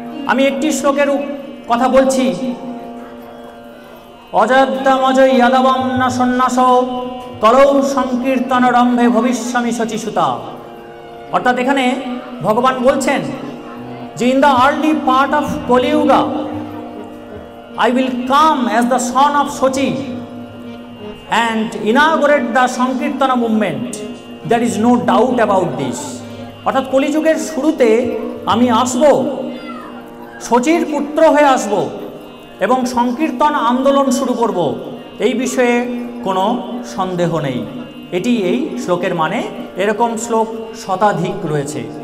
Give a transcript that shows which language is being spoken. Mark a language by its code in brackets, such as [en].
[bn] আমি একটি শ্লোকের কথা বলছি, [sa] অযোধ্যামজয় যাদবম না সন্ন্যাস কলৌ সংকীর্তন রম্ভে ভবিষ্যামি শচীসুতা। [bn] অর্থাৎ এখানে ভগবান বলছেন যে [en] In the early part of Kaliyuga I will come as the son of Sochi and inaugurate the Sankirtana movement. There is no doubt about this. [bn] অর্থাৎ কলিযুগের শুরুতে আমি আসব, শচীর পুত্র হয়ে আসব এবং সংকীর্তন আন্দোলন শুরু করব, এই বিষয়ে কোনো সন্দেহ নেই। এটি এই শ্লোকের মানে। এরকম শ্লোক শতাধিক রয়েছে।